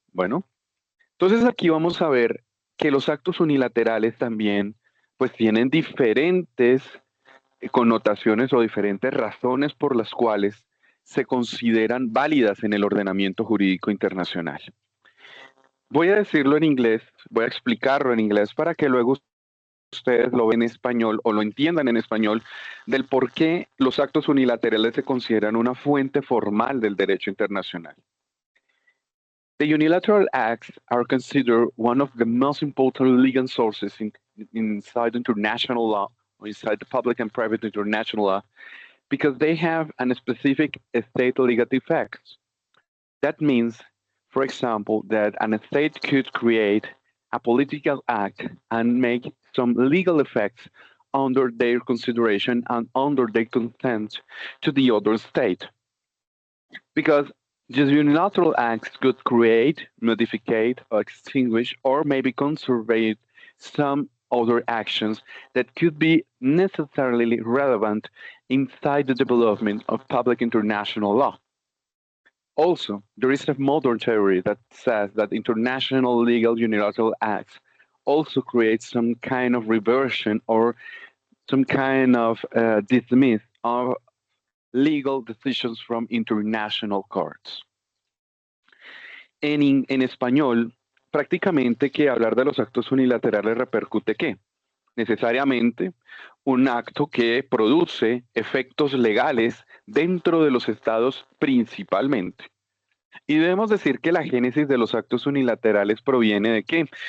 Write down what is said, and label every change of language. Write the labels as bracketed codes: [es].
[es] Bueno, entonces aquí vamos a ver que los actos unilaterales también pues tienen diferentes connotaciones o diferentes razones por las cuales se consideran válidas en el ordenamiento jurídico internacional. Voy a decirlo en inglés, voy a explicarlo en inglés para que luego ustedes lo ven en español o lo entiendan en español del por qué los actos unilaterales se consideran una fuente formal del derecho internacional. [en] The unilateral acts are considered one of the most important legal sources inside international law or inside the public and private international law because they have a specific state legal effects. That means, for example, that an state could create a political act and make some legal effects under their consideration and under their consent to the other state. Because just unilateral acts could create, modify, or extinguish, or maybe conserve some other actions that could be necessarily relevant inside the development of public international law. Also, there is a modern theory that says that international legal unilateral acts also create some kind of reversion or some kind of dismiss of legal decisions from international courts. [es] En español, prácticamente que hablar de los actos unilaterales repercute ¿qué? Necesariamente un acto que produce efectos legales dentro de los estados principalmente. Y debemos decir que la génesis de los actos unilaterales proviene de qué?